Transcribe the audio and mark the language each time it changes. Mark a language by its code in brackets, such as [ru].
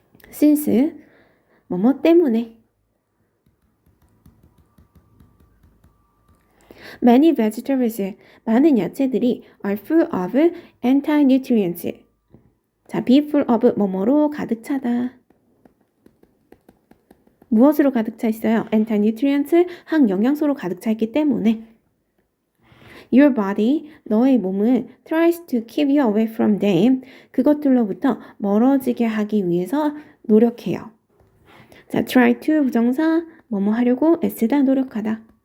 [en] since [ko] 뭐뭐 때문에 [en] many vegetables [ko] 많은 야채들이 [en] are full of anti-nutrients. [ko] 자, be full of 뭐뭐로 가득 차다. 무엇으로 가득 차 있어요? anti-nutrients 항영양소로 가득 차 있기 때문에 [en] Your body, [ko] 너의 몸은 [en] tries to keep you away from them. [ko] 그것들로부터 멀어지게 하기 위해서 노력해요. 자, try to 부정사, 뭐뭐 하려고 애쓰다, 노력하다.